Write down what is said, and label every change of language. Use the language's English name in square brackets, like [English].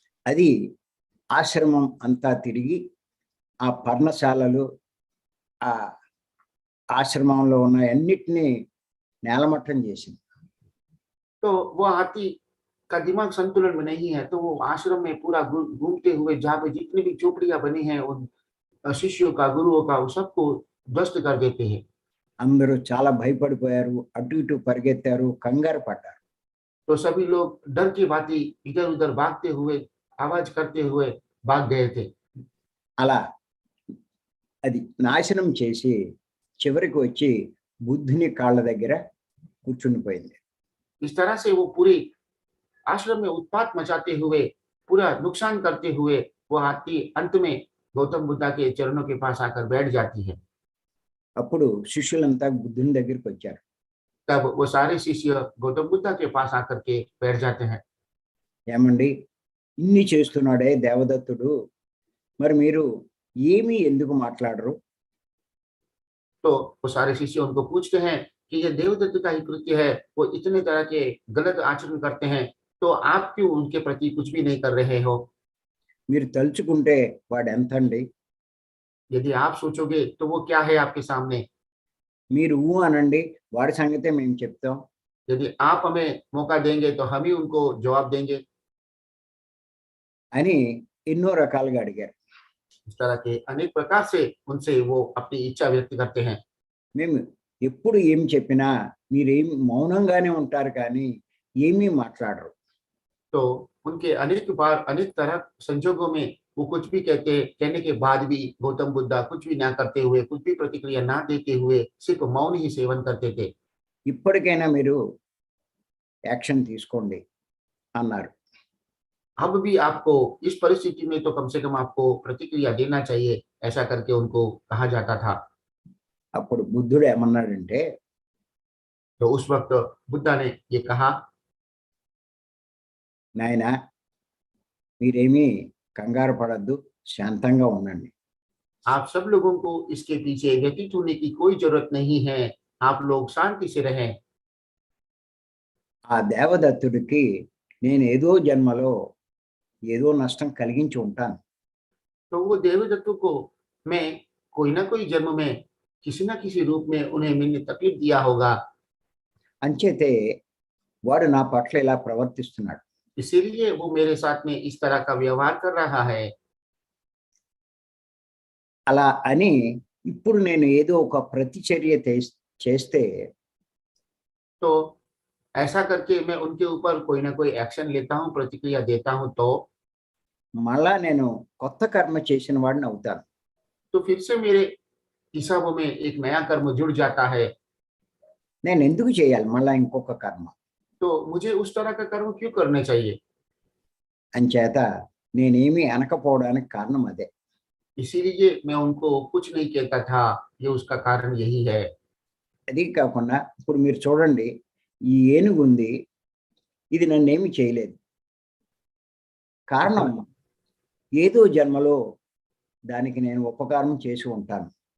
[Telugu] అది ఆశ్రమం అంతా తిరిగి ఆ పర్ణశాలలు, ఆ ఆశ్రమంలో ఉన్న అన్నిటినీ నేలమట్టం చేసింది. [Hindi] तो वो हाथी उसका दिमाग संतुलन में नहीं है, तो वो आश्रम में पूरा घूमते हुए जहाँ पे जितनी भी झोपड़ियां बनी हैं उन शिष्यों का, गुरुओं का, वो सबको ध्वस्त कर देते हैं। [Telugu] అందరూ చాలా భయపడిపోయారు, అటు ఇటు పరిగెత్తారు, కంగారు పడ్డారు. [Hindi] तो सभी लोग डर की भांति इधर उधर भागते हुए, आवाज करते हुए भाग गए थे। [Telugu] అలా అది నాశనం చేసి చివరికి వచ్చి బుద్ధుని కాళ్ళ దగ్గర కూర్చుండిపోయింది. [Hindi] इस तरह से वो पूरी आश्रम में उत्पात मचाते हुए, पूरा नुकसान करते हुए, वो हाथी अंत में गौतम बुद्धा के चरणों के पास आकर बैठ जाती है। [Telugu] అప్పుడు శిష్యులంతా బుద్ధుని దగ్గరికి వచ్చారు. [Hindi] तब वो सारे शिष्य गौतम बुद्धा के पास आकर के बैठ जाते हैं। [Telugu] ఏమండి, ఇన్ని చేస్తున్నాడే దేవదత్తుడు, మరి మీరు ఏమీ ఎందుకు మాట్లాడరు? [Hindi] तो वो सारे शिष्य उनको पूछते हैं कि ये देवदत्त का ही कृत्य है, वो इतने तरह के गलत आचरण करते हैं, तो आप क्यों उनके प्रति कुछ भी नहीं कर रहे हो? [Telugu] మీరు తలుచుకుంటే వాడు ఎంతండి? [Hindi] यदि आप सोचोगे तो वो क्या है आपके सामने? [Telugu] మీరు ఊ అనండి, వాడి సంగతే మేము చెప్తాం [Hindi] यदि आप हमें मौका देंगे तो हम ही उनको जवाब देंगे। [Telugu] అని ఎన్నో రకాలుగా అడిగారు. [Hindi] इस तरह के अनेक प्रकार से उनसे वो अपनी इच्छा व्यक्त करते हैं। [Telugu] మేము ఎప్పుడు ఏం చెప్పినా మీరేం మౌనంగానే ఉంటారు కానీ ఏమీ మాట్లాడరు. [Hindi] तो उनके अनेक बार अनेक तरह संजोगों में वो कुछ भी कहने के बाद भी गौतम बुद्धा कुछ भी ना करते हुए, कुछ भी प्रतिक्रिया ना देते हुए सिर्फ मौन ही सेवन करते थे। [Telugu] ఇప్పటికైనా మీరు యాక్షన్ తీసుకోండి అన్నారు. [Hindi] अब भी आपको इस परिस्थिति में तो कम से कम आपको प्रतिक्रिया देना चाहिए, ऐसा करके उनको कहा जाता था। [Telugu] అప్పుడు బుద్ధుడు ఏమన్నాడంటే, [Hindi] तो उस वक्त बुद्धा ने ये कहा, [Telugu] నాయనా మీరేమీ కంగారు పడద్దు, శాంతంగా ఉండండి. [Hindi] आप सब लोगों को इसके पीछे व्यतीत होने की कोई जरूरत नहीं है, आप लोग शांति से रहें। [Telugu] ఆ దేవదత్తుడికి నేను ఏదో జన్మలో ఏదో నష్టం కలిగించి ఉంటాను. [Hindi] तो वो देवदत्तों को मैं कोई ना कोई जन्म में किसी ना किसी रूप में उन्हें मैंने तकलीफ दिया होगा, [Telugu] అంచేతే వాడు నా పట్ల ఇలా ప్రవర్తిస్తున్నాడు. [Hindi] इसीलिए वो मेरे साथ में इस तरह का व्यवहार कर रहा है। [Telugu] అలా అని ఇప్పుడు నేను ఏదో ఒక ప్రతిచర్య చేస్తే [Hindi] तो ऐसा करके मैं उनके ऊपर कोई ना कोई एक्शन लेता हूँ, प्रतिक्रिया देता हूँ, तो [Telugu] మళ్ళా నేను కొత్త కర్మ చేసిన వాడిని అవుతాను. [Hindi] फिर से मेरे हिसाबों में एक नया कर्म जुड़ जाता है। [Telugu] నేను ఎందుకు చేయాలి మళ్ళా ఇంకొక కర్మ? [Hindi] तो मुझे उस तरह का कर्म क्यों करने चाहिए? [Telugu] అంచేత నేనేమీ అనకపోవడానికి కారణం అదే. [Hindi] इसीलिए मैं उनको कुछ नहीं कहता था, ये उसका कारण यही है। [Telugu] అది కాకుండా ఇప్పుడు మీరు చూడండి, ఈ ఏనుగు ఉంది, ఇది నన్నేమి చేయలేదు. కారణం ఏదో జన్మలో దానికి నేను ఉపకారం చేసి ఉంటాను.